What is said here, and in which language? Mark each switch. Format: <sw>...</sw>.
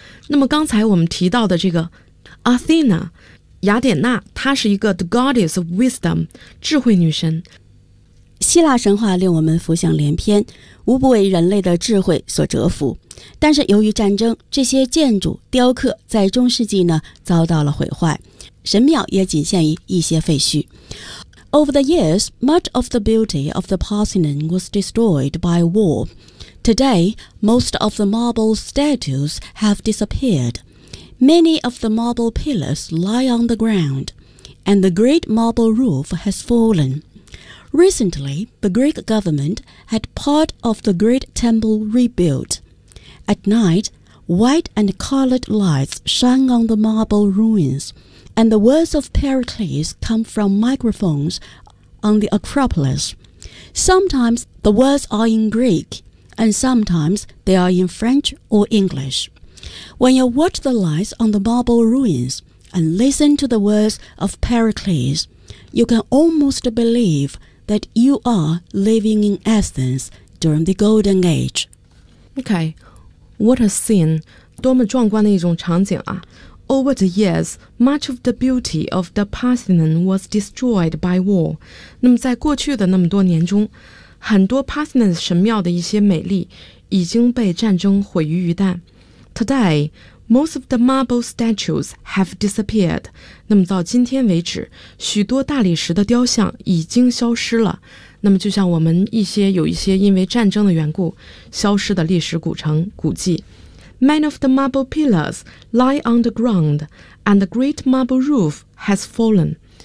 <zh>那么刚才我们提到的这个 Athena 雅典娜，她是一个</zh> <en>The Goddess of Wisdom</en> <zh>智慧女神。希腊神话令我们浮想联翩，无不为人类的智慧所折服。但是由于战争，这些建筑雕刻在中世纪呢遭到了毁坏，神庙也仅限于一些废墟。</zh> <en>Over the years, much of the beauty of the Parthenon was destroyed by war. Today, most of the marble statues have disappeared. Many of the marble pillars lie on the ground, and the great marble roof has fallen. Recently, the Greek government had part of the great temple rebuilt. At night, white and colored lights shine on the marble ruins. And the words of Pericles come from microphones on the Acropolis. Sometimes the words are in Greek, and sometimes they are in French or English. When you watch the lights on the marble ruins and listen to the words of Pericles, you can almost believe that you are living in Athens during the Golden Age. Okay, what a scene.</en> <zh>多么壮观的一种场景啊。</zh> <en>Over the years, much of the beauty of the Parthenon was destroyed by war.</en> <zh>那么在过去的那么多年中，很多 Parthenon 神庙的一些美丽已经被战争毁于一旦。</zh> <en>Today, most of the marble statues have disappeared.</en> <zh>那么到今天为止，许多大理石的雕像已经消失了。那么就像我们一些有一些因为战争的缘故消失的历史古城古迹。</zh> <en>Many of the marble pillars lie on the ground, and the great marble roof has fallen.</en>